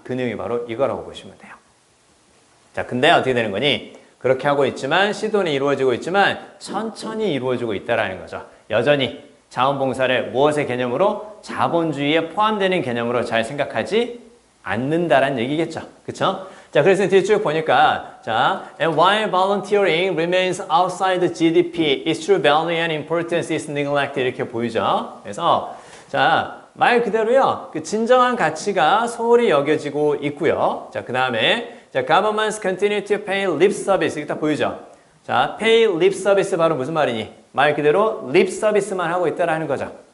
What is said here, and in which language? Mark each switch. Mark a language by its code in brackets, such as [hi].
[ko] 그 내용이 바로 이거라고 보시면 돼요. 자, 근데 어떻게 되는 거니? 그렇게 하고 있지만 시도는 이루어지고 있지만 천천히 이루어지고 있다라는 거죠. 여전히 자원봉사를 무엇의 개념으로? 자본주의에 포함되는 개념으로 잘 생각하지 않는다라는 얘기겠죠. 그쵸? 자, 그래서 뒤에 쭉 보니까, 자, [en] and while volunteering remains outside the GDP, its true value and importance is neglected. [ko] 이렇게 보이죠. 그래서, 자, 말 그대로요, 그 진정한 가치가 소홀히 여겨지고 있고요. 자, 그 다음에, 자, [en] governments continue to pay lip service. [ko] 이게 딱 보이죠? 자, [en] pay lip service [ko] 바로 무슨 말이니? 말 그대로 lip service만 하고 있다라는 거죠.